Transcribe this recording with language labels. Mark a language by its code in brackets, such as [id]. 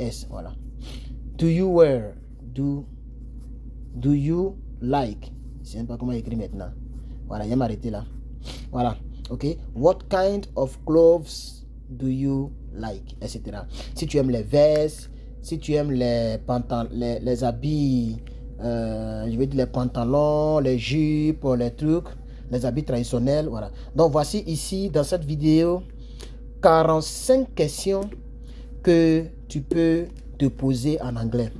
[en] Voilà. Do you wear? Do you like? [fr] Je ne sais pas comment écrire maintenant. Voilà, je vais m'arrêter là. Voilà. Ok. [en] What kind of clothes do you like? [fr] Etc. Si tu aimes les vestes, si tu aimes les pantalons, les habits, je veux dire les pantalons, les jupes, les trucs, les habits traditionnels, voilà. Donc voici ici dans cette vidéo 45 questions que tu peux te poser en anglais.